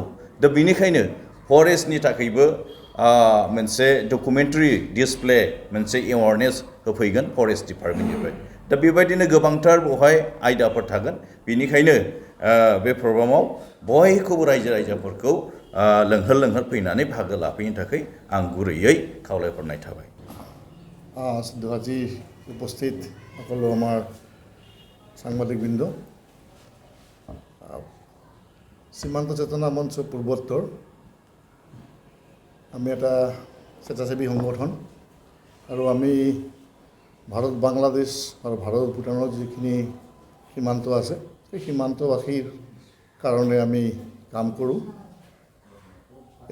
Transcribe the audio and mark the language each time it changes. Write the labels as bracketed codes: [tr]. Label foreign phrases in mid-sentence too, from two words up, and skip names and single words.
[brx] दा बेनिखायनो फरेस्टनि थाखायबो मोनसे [en] documentary display [brx] मोनसे एवारनेस होफैगोन [en] forest department. [brx] दा बेबायदिनो गोबांथार बेवहाय आयदाफोर थागोन। बेनिखायनो बे प्रग्रामाव बयखौबो रायजोफोरखौ लोंहोर फैनानै बाहागो लाफैनो थाखाय आं गुरैयै खावलायहरनाय थाबाय। [as] আজি উপস্থিত সকলো আমাৰ সাংবাদিকবৃন্দ, শ্ৰীমন্ত চেতনা মঞ্চ পূৰ্বোত্তৰ আমি এটা স্বেচ্ছাসেৱী সংগঠন আৰু আমি ভাৰত বাংলাদেশ আৰু ভাৰত ভূটানৰ যিখিনি সীমান্ত আছে সেই সীমান্তবাসীৰ কাৰণে আমি কাম কৰোঁ।